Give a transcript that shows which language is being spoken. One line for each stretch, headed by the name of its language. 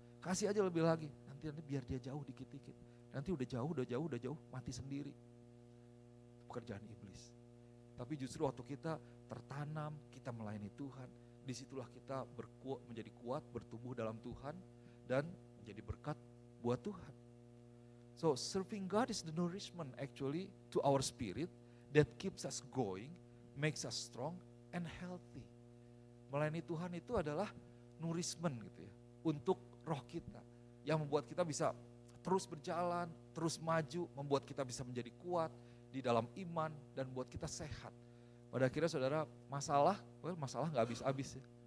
Indonesian: Kasih aja lebih lagi, nanti biar dia jauh dikit-dikit. Nanti udah jauh, mati sendiri. Pekerjaan iblis. Tapi justru waktu kita tertanam, kita melayani Tuhan, disitulah kita menjadi kuat, bertumbuh dalam Tuhan, dan menjadi berkat buat Tuhan.
English: So serving God is the nourishment actually to our spirit that keeps us going, makes us strong and healthy.
Indonesian: Melayani Tuhan itu adalah nourishment gitu ya, untuk roh kita, yang membuat kita bisa terus berjalan, terus maju, membuat kita bisa menjadi kuat di dalam iman dan buat kita sehat. Pada akhirnya saudara, masalah gak habis-habis ya.